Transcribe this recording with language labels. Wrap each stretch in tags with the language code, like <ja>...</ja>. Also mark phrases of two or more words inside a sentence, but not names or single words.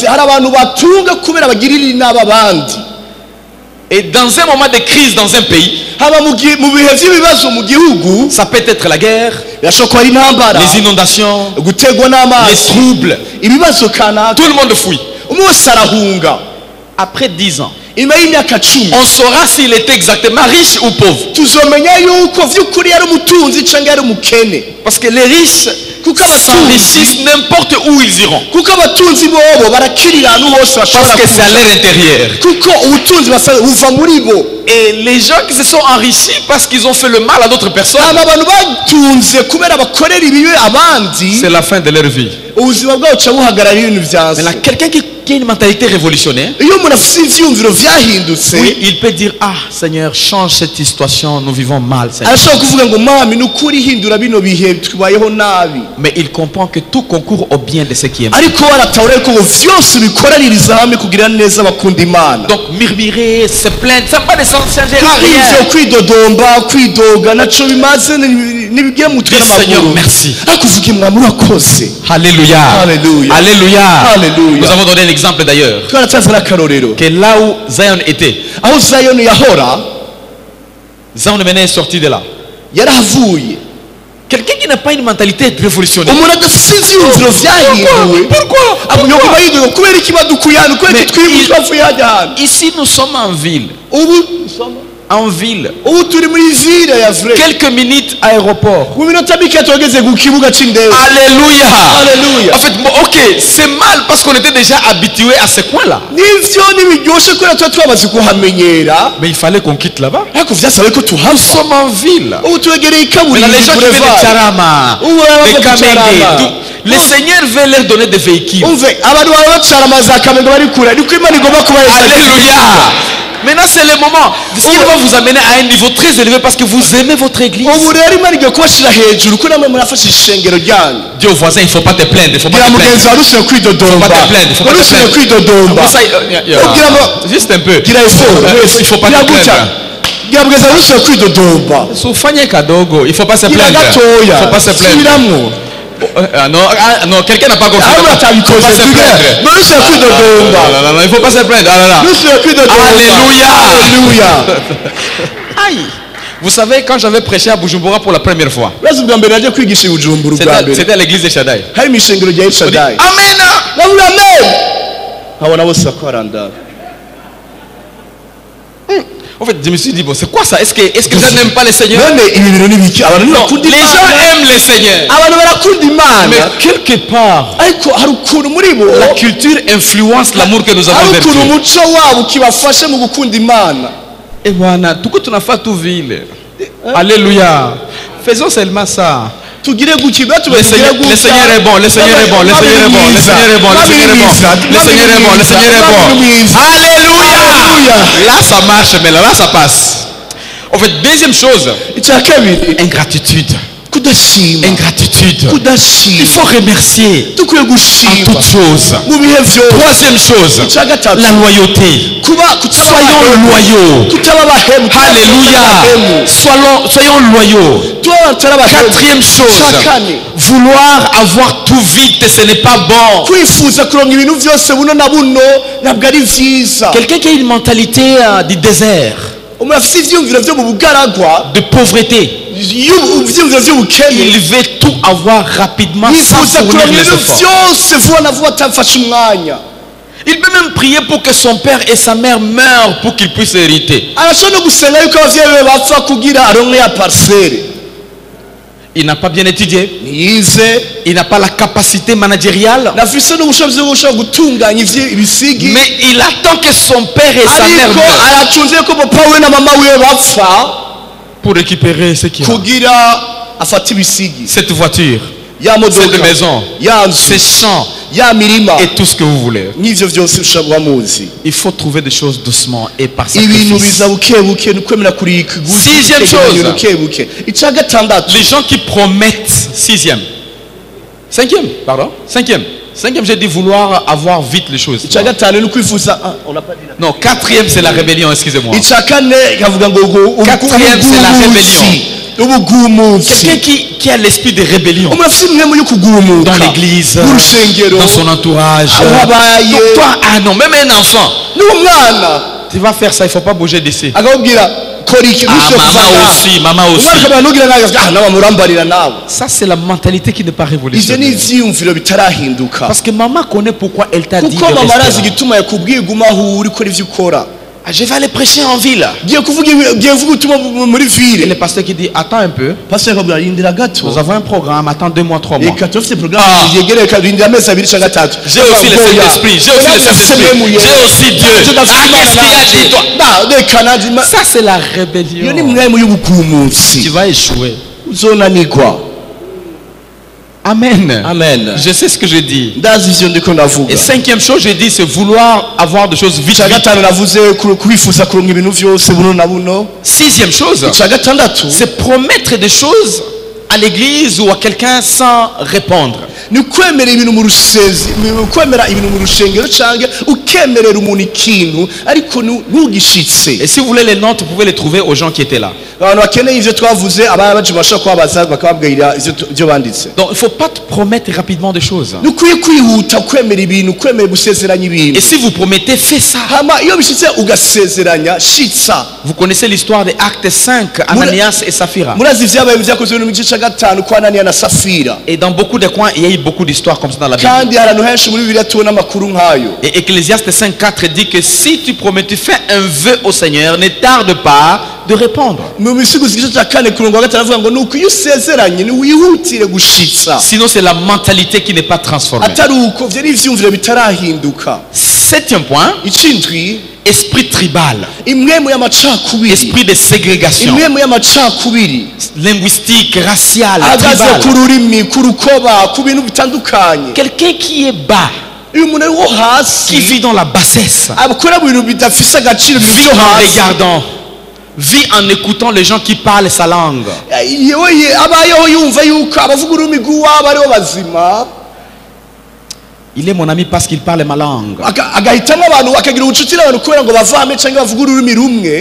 <fr>Et dans un moment de crise dans un pays, ça peut être la guerre, les inondations, les troubles. Tout le monde fuit. Après 10 ans, on saura s'il était exactement riche ou pauvre. Parce que les riches,</fr> <rn>kuko abatunzi</rn> <fr>s'enrichissent n'importe où ils iront.</fr> <rn>kuko abatunzi bobo barakirira ahantu hose</rn> <fr>Parce</fr> <rn>bashobora</rn> <fr>que c'est à</fr> <rn>kuja.</rn> <fr>leur intérieur.</fr> <rn>kuko ubutunzi buva muri bo.</rn> <fr>Et les gens qui se sont enrichis parce qu'ils ont fait le mal à d'autres personnes,</fr> <rn>aba bantu batunze kubera bakorera ibibi abandi,</rn> <fr>c'est la fin de leur vie.</fr> <rn>ubuzima bwabo buca buhagarara ibintu</rn> <fr>Maintenant,</fr> <rn>vyanse.</rn> <fr>quelqu'un qui a une mentalité révolutionnaire,</fr> <rn>iyo umuntu afite ivyiyumviro vyahindutse,</rn> <fr>oui, il peut dire, ah Seigneur, change cette situation, nous vivons mal, Seigneur.</fr> <rn>arashobora kuvuga ngo mami ni ukuri hindura bino bihe tubayeho nabi.</rn> <fr>Mais il comprend que tout concourt au bien de ceux qui aiment.</fr> <rn>ariko baratahura ko vyose bikoraririza hamwe kugira neza bakunda Imana.</rn> <fr>Donc murmurer, se plaindre, ça ne va pas changer à</fr> <rn>ivyo</rn> <fr>rien.</fr> <rn>kwidodomba kwidoga naco bimaze nibigira mu mutwe</rn> <fr>Dis Seigneur,</fr> <rn>n'amaguru.</rn> <fr>merci.</fr> <rn>akuvuga imwami urakoze.</rn> <fr>Alléluia. Alléluia. Alléluia. Alléluia. Nous avons donné l'exemple d'ailleurs.</fr> <rn>twaratanze n'akarorero</rn> <fr>Que là où Zion était,</fr> <rn>aho Zayoni yahora</rn> <fr>Zion est sorti de là.</fr> <rn>yarahavuye.</rn> <fr>Quelqu'un qui n'a pas une mentalité révolutionnaire.</fr> <rn>umuntu adafite ivyiyumviro vyahinduwe yokuba yidoga kubera iki badukuye hano kubera iki twibutse bavuye hajya hantu.</rn> <fr>Ici, nous sommes en ville. En ville.</fr> <rn>ubu turi muri ville ya vrai.</rn> <fr>Quelques minutes aéroport.</fr> <rn>mu minota mike tugeze ku kibuga c'indege.</rn> <fr>Alléluia. Alléluia. En fait, bon, ok, c'est mal parce qu'on était déjà habitué à ce coin-là.</fr> <rn>nivyo nibiryoshe kubera tuba twamaze kuhamenyera,</rn> <fr>Mais il fallait qu'on quitte là-bas.</fr> <rn>ariko vyasabe ko</rn> <fr>Nous</fr> <rn>tuhava.</rn> <fr>sommes en ville.</fr> <rn>ubu twegereye</rn> <fr>Maintenant,</fr> <rn>ikaburimbi</rn> <fr>les gens qui viennent de boulevard. Charama, Ouah, de Kamenge, Charama. tout, le Seigneur veut leur donner des véhicules.</fr> <rn>umve abantu baba bacarama za Kamenge bari kure niko Imana igomba kubahereza.</rn> <fr>Alléluia. Maintenant, c'est le moment. Il va vous amener à un niveau très élevé parce que vous aimez votre église.</fr> <rn>ubu rero Imana igiye kubashira hejuru ko namwe murafashe ishengero ryanyu.</rn> <fr>Dis au voisin, il ne faut pas te plaindre. Il ne faut pas</fr> <rn>bwira</rn> <fr>te</fr> <rn>mugenzi</rn> <fr>plaindre.</fr> <rn>wawe urusheho kwidodomba.</rn> <fr>Faut pas te plaindre, faut pas te</fr> <rn>urusheho</rn> <fr>plaindre.</fr> <rn>kwidodomba.</rn> <fr>Ça,</fr> <rn>Ubwira ngo</rn> <fr>juste un peu.</fr> <rn>gira effort.</rn> <fr>Il ne faut pas</fr> <rn>Gira</rn> <fr>te</fr> <rn>gutya.</rn> <fr>plaindre.</fr> <rn>Gira mugenzi wawe urusheho kwidodomba.</rn> <sw>Soufanye kadogo,</sw> <fr>il ne faut pas se</fr> <rn>gira</rn> <fr>plaindre. Il</fr> <rn>gatoya.</rn> <fr>ne faut pas se plaindre.</fr> <rn>subiramwo.</rn> <fr>Non, quelqu'un n'a pas compris.</fr> <rn>aho</rn> <fr>Il ne</fr> <rn>batabikoze</rn> <fr>faut pas se</fr> <rn>tugere</rn> <fr>plaindre.</fr> <rn>urusheho kwidodomba.</rn> <fr>Non, il ne faut pas se plaindre. Ah là là.</fr> <rn>urusheho kwidodomba.</rn> <fr>Alléluia. Alléluia. Aïe. Vous savez, quand j'avais prêché à Bujumbura pour la première fois,</fr> <rn>urazi ubwa mbere naje kwigisha i Bujumbura ubwa mbere</rn> <fr>c'était à l'église de Shaddai.</fr> <rn>hari mu ishengero rya</rn> <fr>On dit,</fr> <rn>Shaddai. Amen. navuga amen nkabona bose bakorandara.</rn> <fr>En fait, je me suis dit, bon, c'est quoi ça? Est-ce que les gens n'aiment pas le Seigneur?</fr> <rn>none ibi bintu ni biki? abantu</rn> <fr>Non,</fr> <rn>ntibakunda</rn> <fr>les gens</fr> <rn>Imana.</rn> <fr>aiment le Seigneur.</fr> <rn>abantu barakunda Imana,</rn> <fr>Mais quelque part,</fr> <rn>ariko hari ukuntu muri bo</rn> <fr>la culture influence l'amour que nous avons</fr> <rn>hari</rn> <fr>vers</fr> <rn>ukuntu</rn> <fr>Dieu.</fr> <rn>umuco wabo ukibafashe mu gukunda Imana.</rn> <fr>Et voilà, tout ce qu'on a fait tout ville. Alléluia. Faisons seulement ça.</fr> <rn>tugire gutya ibyo</rn> <fr>Le Seigneur, le Seigneur est bon, le Seigneur est bon, le Seigneur est bon, le Seigneur est bon, le Seigneur est bon, le Seigneur est bon, le Seigneur est bon. Alléluia. Là ça marche, mais là ça passe. En fait, deuxième chose,</fr> <rn>icya kabiri</rn> <fr>ingratitude.</fr> <rn>kudashima.</rn> <fr>Ingratitude. Il</fr> <rn>kudashima</rn> <fr>faut remercier</fr> <rn>dukwiye</rn> <fr>en</fr> <rn>gushima</rn> <fr>toutes choses.</fr> <rn>mu bihe byose.</rn> <fr>Troisième chose,</fr> <rn>icya gatatu</rn> <fr>la loyauté.</fr> <rn>kuba</rn> <fr>Soyons loyaux.</fr> <rn>kutaba abahemu.</rn> <fr>Alléluia. Soyons loyaux. Quatrième chose, vouloir avoir tout vite, ce n'est pas bon.</fr> <rn>kwifuza kuronka ibintu byose buno na buno ntabwo ari vyiza.</rn> <fr>Quelqu'un qui a une mentalité du désert,</fr> <rn>umuntu afite ivyiyumviro vyo mu bugaragwa,</rn> <fr>de pauvreté,</fr> <rn>ivyiyumviro vy'ubukene,</rn> <fr>il veut tout avoir rapidement sans</fr> <rn>yifuza</rn> <fr>fournir</fr> <rn>kuronka</rn> <fr>les</fr> <rn>ibintu</rn> <fr>efforts.</fr> <rn>vyose vuba na vuba atafashe umwanya.</rn> <fr>Il peut même prier pour que son père et sa mère meurent pour qu'il puisse hériter.</fr> <rn>arashobora no gusenga yuko abavyeyi be bapfa kugira aronke ya parcelle.</rn> <fr>Il n'a pas bien étudié,</fr> <rn>ntiyize,</rn> <fr>il n'a pas la capacité managériale,</fr> <rn>nafise n'ubushobozi bwo gushobora gutunganya ibisigi,</rn> <fr>mais il attend que son père et sa mère</fr> <rn>ariko</rn> <fr>meurent</fr> <rn>aracunze ko papa we na mama we bapfa</rn> <fr>pour récupérer ce qu'il a.</fr> <rn>kugira afate ibisigi,</rn> <fr>Cette voiture,</fr> <rn>ya modoka,</rn> <fr>cette maison,</fr> <rn>ya</rn> <fr>ces</fr> <rn>nzu,</rn> <fr>champs</fr> <rn>ya mirima,</rn> <fr>et tout ce que vous voulez.</fr> <rn>n'ivyo vyose ushobora muzi.</rn> <fr>Il faut trouver des choses doucement et par</fr> <rn>ibintu</rn> <fr>sacrifice.</fr> <rn>biza bukebuke ni kwemera kuri</rn> <fr>Sixième chose.</fr> <rn>bukebuke. icya gatandatu</rn> <fr>Les gens qui promettent, cinquième, j'ai dit vouloir avoir vite les choses.</fr> <rn>icya gatanu ni ukwifuza</rn> <fr>on n'a pas dit Non, quatrième c'est la rébellion, excusez-moi.</fr> <rn>icya kane ikavuga ngo</rn> <fr>Quatrième, c'est la rébellion.</fr> <rn>ubugumutsi.</rn> <fr>Quelqu'un qui a l'esprit de rébellion</fr> <rn>umuntu afite imwe yo kugumuka</rn> <fr>dans l'église,</fr> <rn>mu rusengero,</rn> <fr>dans son entourage.</fr> <rn>aho abaye,</rn> <fr>Donc toi, ah non, même un enfant,</fr> <rn>n'umwana</rn> <fr>tu vas faire ça, il ne faut pas bouger d'ici.</fr> <rn>akababwira kora iki,</rn> <fr>Ah,</fr> <rn>ntushobore kuva</rn> <fr>maman</fr> <rn>ngaha.</rn> <fr>aussi, maman aussi.</fr> <rn>umwana akabwira ntugira nawe, nawe murambarira nawe.</rn> <fr>Ça, c'est la mentalité qui n'est pas</fr> <rn>ivyo ni</rn> <fr>révolutionnaire.</fr> <rn>ivyiyumviro bitarahinduka,</rn> <fr>Parce que maman connaît pourquoi elle t'a dit de</fr> <rn>kuko mama</rn> <fr>rester</fr> <rn>arazi</rn> <fr>là.</fr> <rn>igituma yakubwiye guma aho uri, kora ivyo ukora.</rn> <fr>Je vais aller prêcher en ville.</fr> <rn>ngiye kuvuga ubutumwa muri</rn> <fr>Et</fr> <rn>ville.</rn> <fr>le pasteur qui dit, attends un peu,</fr> <rn>Pasteur akabwira rindira gato.</rn> <fr>nous avons un programme, attends 2 mois, 3 mois.</fr> <rn>Reka turafite programme yegereye rindira amezi abiri cyangwa gatatu.</rn> <fr>J'ai aussi le Saint-Esprit, j'ai aussi le Saint-Esprit, j'ai aussi Dieu. Ah, qu'est-ce qu'il y a chez toi?</fr> <rn>Reka nanjye</rn> <fr>Ça, c'est la</fr> <rn>iyo ni</rn> <fr>rébellion.</fr> <rn>mwemu</rn> <fr>Tu</fr> <rn>y'ubukumutsi</rn> <fr>vas échouer.</fr> <rn>uzonanirwa.</rn> <fr>Amen. Amen. Je sais ce que je dis.</fr> <rn>Ndazi ivyo ndiko ndavuga.</rn> <fr>Et 5e chose, je dis, c'est vouloir avoir des choses vite.</fr> <rn>icya gatanu navuze kwifuza kuronka ibintu vyose buno na buno.</rn> <fr>6e chose,</fr> <rn>icya gatandatu</rn> <fr>c'est promettre des choses à l'église ou à quelqu'un sans répondre.</fr> <rn>ni kwemera ibintu mu rusezi, kwemera ibintu mu rushengero cyangwa ukemerera umuntu ikintu ariko ntugishitse.</rn> <fr>Et si vous voulez les notes, vous pouvez les trouver aux gens qui étaient là.</fr> <rn>abantu bakeneye ivyo twavuze abana bacu bashobora kubabaza bakababwira ivyo banditse.</rn> <fr>Donc il ne faut pas te promettre rapidement des choses.</fr> <rn>ni ukwiye kwihuta kwemera ibintu, kwemera gusezeranya ibintu.</rn> <fr>Et si vous promettez, faites ça.</fr> <rn>hama iyo bishitse ugasezeranya shitsa.</rn> <fr>Vous connaissez l'histoire des Actes 5, Ananias et Saphira.</fr> <rn>murazi ivyabaye vyakozwe mu gice cya gatanu kwa Ananiya na Safira.</rn> <fr>Et dans beaucoup de coins, il y a eu beaucoup d'histoires comme ça dans la Bible.</fr> <rn>kandi hari ahantu henshi muri Bibiliya tubona amakuru nk'ayo.</rn> <fr>Et Ecclésiaste 5.4 dit que si tu promets, tu fais un vœu au Seigneur, ne tarde pas de répondre.</fr> <rn>mu misiguzi igice cya kane ku murongo wa gatanu avuga ngo nuko iyo usezeranye wihutire gushitsa.</rn> <fr>Sinon, c'est la mentalité qui n'est pas transformée.</fr> <rn>atari uko vyo n'ivyumviro bitarahinduka.</rn> <fr>7e point,</fr> <rn>icindwi</rn> <fr>esprit tribal,</fr> <rn>imwemu y'amacakubiri,</rn> <fr>esprit de ségrégation,</fr> <rn>imwemu y'amacakubiri</rn> <fr>linguistique, raciale,</fr> <rn>agaze ku</rn> <fr>tribal.</fr> <rn>rurimi, ku rukoba, ku bintu bitandukanye.</rn> <fr>Quelqu'un qui est bas,</fr> <rn>uyu muntu wo</rn> <fr>qui</fr> <rn>hasi</rn> <fr>vit dans la bassesse,</fr> <rn>akora mu bintu bidafise agaciro, ibintu</rn> <fr>vit</fr> <rn>vyo</rn> <fr>en</fr> <rn>hasi.</rn> <fr>regardant, vit en écoutant les gens qui parlent sa langue.</fr> <rn>yewe abayeho yumva yuko abavuga ururimi rw'iwabo aribo bazima,</rn> <fr>Il est mon ami parce qu'il parle ma langue.</fr> <rn>agahitamo abantu akagira ubucuti n'abantu kubera ngo bavame cyangwa bavuga ururimi rumwe,</rn>